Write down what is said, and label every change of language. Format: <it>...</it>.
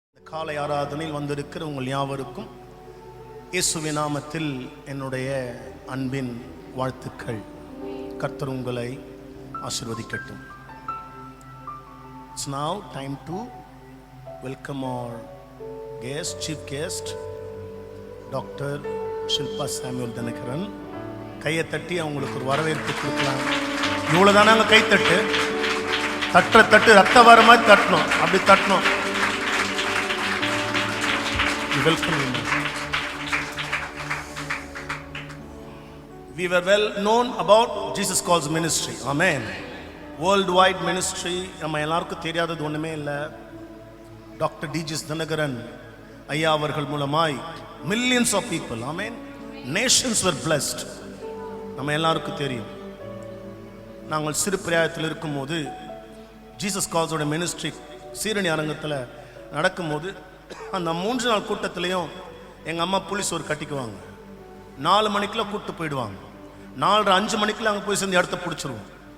<ta>காலை ஆராதனையில் வந்திருக்கிற உங்கள் யாவருக்கும் இயேசுவின் நாமத்தில் என்னுடைய அன்பின் வாழ்த்துக்கள். கர்த்தர் உங்களை ஆசீர்வதிக்கட்டும்.</ta> <en>It's now time to welcome our guest, chief guest, Dr.</en> <ta>Shilpa Samuel Dinakaran. கையை தட்டி அவங்களுக்கு ஒரு வரவேற்பு கொடுக்கலாம். இவ்வளோதானே அங்கே கைத்தட்டு, தட்டுற தட்டு ரத்த வர மாதிரி தட்டணும், அப்படி தட்டணும்.</ta> <en>Welcome. We were well known about Jesus Calls ministry. Amen. Worldwide ministry.</en> <ta>நம்ம எல்லாருக்கும் தெரியாதது ஒன்றுமே இல்லை. டாக்டர் டிஜிஎஸ் தினகரன் ஐயா அவர்கள் மூலமாய்</ta> <en>millions of people, amen, nations were blessed.</en> <ta>நம்ம எல்லாருக்கும் தெரியும். நாங்கள் சிறு பிராயத்தில் இருக்கும்போது ஜீசஸ் கால்ஸோட மினிஸ்ட்ரி சீரணி அரங்கத்தில் நடக்கும்போது அந்த 3 நாள் கூட்டத்திலையும் எங்கள் அம்மா புளிசோறு கட்டிக்குவாங்க. 4 மணிக்கெலாம் கூப்பிட்டு போயிடுவாங்க. 4:30-5 மணிக்கெலாம் அங்கே போய் சேர்ந்து இடத்த பிடிச்சிருவோம்.</ta>